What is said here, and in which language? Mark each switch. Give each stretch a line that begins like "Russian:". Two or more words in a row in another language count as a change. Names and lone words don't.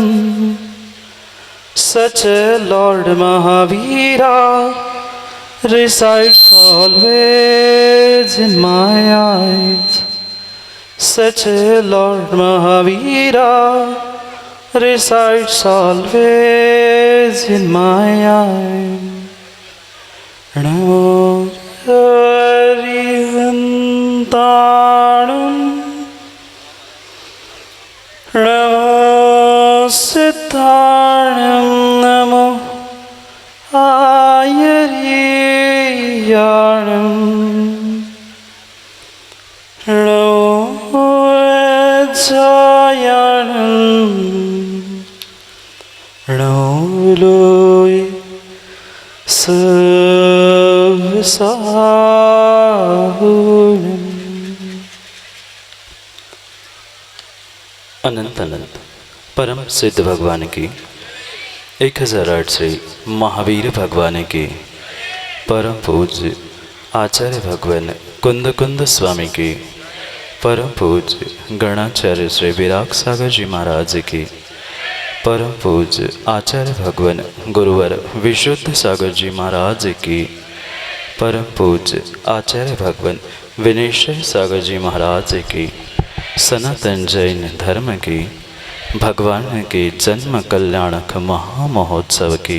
English: Such a Lord Mahavira resides always in my eyes. Such a Lord Mahavira resides always in my eyes.
Prakrit languages: Namo Arihantanum Namo Siddhanam Namo Ayariyanam Namo Jayanam Namo Loy Savasahunam.
Hindi: अनंत अनंत परम सिद्ध भगवान की 1008 श्री महावीर भगवान की परम पूज्य आचार्य भगवान कुंद कुंद स्वामी की परम पूज्य गणाचार्य श्री विराग सागर जी महाराज की परम पूज्य आचार्य भगवान गुरुवर विशुद्ध सागर जी महाराज की परम पूज्य आचार्य भगवान विनय सागर जी महाराज की सनातन जैन धर्म की भगवान के जन्म कल्याणक महामहोत्सव की